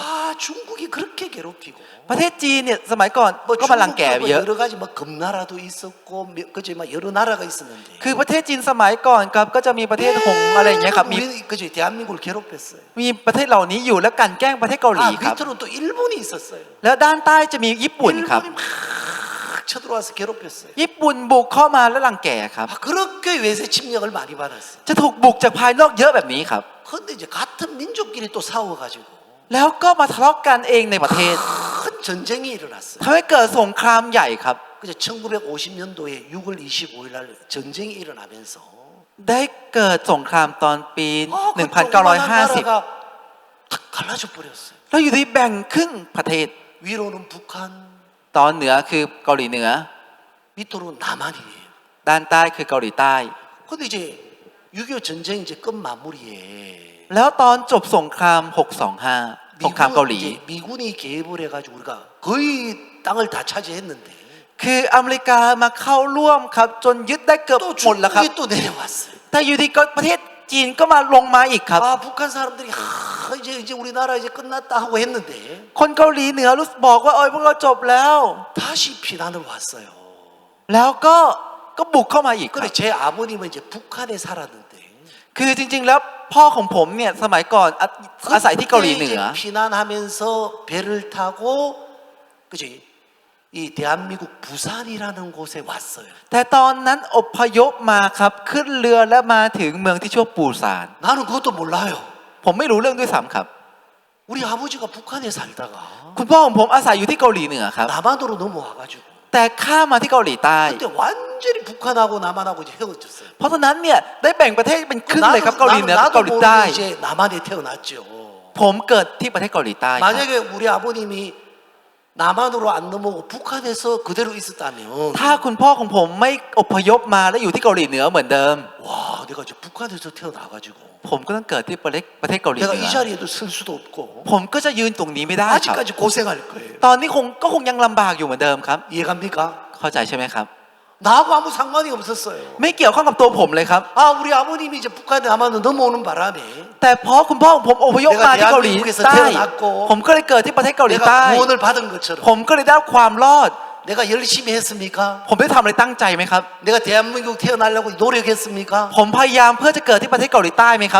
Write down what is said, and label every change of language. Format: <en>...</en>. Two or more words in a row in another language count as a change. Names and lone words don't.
<ko>아 중국이 그렇게 괴롭히고</ko> <th>ประเทศจีนเนี่ยสมัยก่อนก็มารังแกเยอะ</th> <ko>여러 가지 뭐 금나라도 있었고 그저 막 여러 나라가 있었는데</ko> <th>คือประเทศจีนสมัยก่อนครับก็จะมีประเทศหงส์อะไรอย่างเงี้ยครับมี</th> <ko>우리 그저 대한민국을 괴롭혔어요.</ko> <th>มีประเทศเหล่านี้อยู่แล้วกลั่นแกล้งประเทศเกาหลี</th> <ko>아</ko> <th>ครับ</th> <ko>밑으로 또 일본이 있었어요.</ko> <th>แล้วด้านใต้จะมีญี่ปุ่นครับ</th> <ko>일본이 막 쳐들어와서 괴롭혔어요.</ko> <th>ญี่ปุ่นบุกเข้ามาแล้วรังแกครับ</th> <ko>아, 그렇게 외세 침략을 많이 받았어요.</ko> <th>จะถูกบุกจากภายนอกเยอะแบบนี้ครับ</th> <ko>그런데 이제 같은 민족끼리 또 싸워가지고</ko> <th>แล้วก็มาทะเลาะกันเองในประเทศ</th> <ko>큰 전쟁이 일어났어요.</ko> <th>ทำให้เกิดสงครามใหญ่ครับ</th> <ko>그래서 1950년도에 6월 25일 날 전쟁이 일어나면서</ko> <th>ได้เกิดสงครามตอนปี</th> <ko>그</ko> <th>1950</th> <ko>나라가 탁 갈라져 버렸어요.</ko> <th>แล้วอยู่ดีแบ่งครึ่งประเทศ</th> <ko>위로는 북한,</ko> <th>ตอนเหนือคือเกาหลีเหนือ</th> <ko>밑으로 남한이에요.</ko> <th>ด้านใต้คือเกาหลีใต้</th> <ko>근데 이제 6.25 전쟁 이제 끝 마무리에</ko> <th>แล้วตอนจบสงคราม 625 สงครามเกาหลี</th> <ko>미군이 개입을 해가지고 우리가 거의 땅을 다 차지했는데</ko> <th>คืออเมริกามาเข้าร่วมครับจนยึดได้เกือบ</th> <ko>또</ko> <th>หมดแล้วครับ</th> <ko>중국이 또 내려왔어요.</ko> <th>แต่อยู่ดีก็ประเทศจีนก็มาลงมาอีกครับ</th> <ko>아 북한 사람들이 이제 우리나라 이제 끝났다 하고 했는데</ko> <th>คนเกาหลีเหนือรู้บอกว่าพวกเราจบแล้ว</th> <ko>다시 피난을 왔어요.</ko> <th>แล้วก็บุกเข้ามาอีกครับ</th> <ko>근데 제 아버님은 이제 북한에 살았는데</ko> <th>คือจริงๆแล้วพ่อของผมเนี่ยสมัยก่อนอาศัยที่เกาหลีเหนือ</th> <ko>이제 피난하면서 배를 타고 그지 이 대한민국 부산이라는 곳에 왔어요.</ko> <th>แต่ตอนนั้นอพยพมาครับขึ้นเรือและมาถึงเมืองที่ชื่อปูซาน</th> <ko>나는 그것도 몰라요.</ko> <th>ผมไม่รู้เรื่องด้วยซ้ำครับ</th> <ko>우리 아버지가 북한에 살다가</ko> <th>คุณพ่อของผมอาศัยอยู่ที่เกาหลีเหนือครับ</th> <ko>남한으로 넘어와가지고</ko> <th>แต่ข้ามมาที่เกาหลีใต้</th> <ko>그때 완전히 북한하고 남한하고 이제 헤어졌어요.</ko> <th>เพราะฉะนั้นเนี่ยได้แบ่งประเทศเป็นครึ่งเลยครับเกาหลีเหนือกับ</th> <ko>나도</ko> <th>เกาหลีใต้</th> <ko>모르게 이제 남한에 태어났죠.</ko> <th>ผมเกิดที่ประเทศเกาหลีใต้ครับ</th> <ko>만약에 우리 아버님이 남한으로 안 넘어오고 북한에서 그대로 있었다면</ko> <th>ถ้าคุณพ่อของผมไม่อพยพมาและอยู่ที่เกาหลีเหนือเหมือนเดิม</th> <ko>와 내가 이제 북한에서 태어나가지고</ko> <th>ผมก็ต้องเกิดที่ประเทศเกาหลีเห</th> <ko>내가</ko> <th>นื</th> <ko>이</ko> <th>อ</th> <ko>자리에도 설 수도 없고</ko> <th>ผมก็จะยืนตรงนี้ไม่ได้ครับ</th> <ko>아직까지 고생할 거예요.</ko> <th>ตอนนี้คงยังลำบากอยู่เหมือนเดิมครับ</th> <ko>이해갑니까?</ko> <th>เข้าใจใช่ไหมครับ</th> <ko>나하고 아무 상관이 없었어요.</ko> <th>ไม่เกี่ยวข้องกับตัวผมเลยครับ</th> <ko>아 우리 아버님이 이제 북한에 남한으로 넘어오는 바람에</ko> <th>แต่เพราะคุณพ่อของผมอพยพมาที่เกาหลีใต้ ผมก็เลยเกิดที่ประเทศเกาหลีใต้</th> <ko>내가 구원을 받은 것처럼</ko> <th>ผมก็เลยได้รับความรอด</th> <ko>내가 열심히 했습니까?</ko> <th>ผมได้ทำอะไรตั้งใจไหมครับ</th> <ko>내가 대한민국 태어나려고 노력했습니까?</ko> <th>ผมพยายามเพื่อจะเกิดที่ประเทศเกาหลีใต้ไหมครับ</th>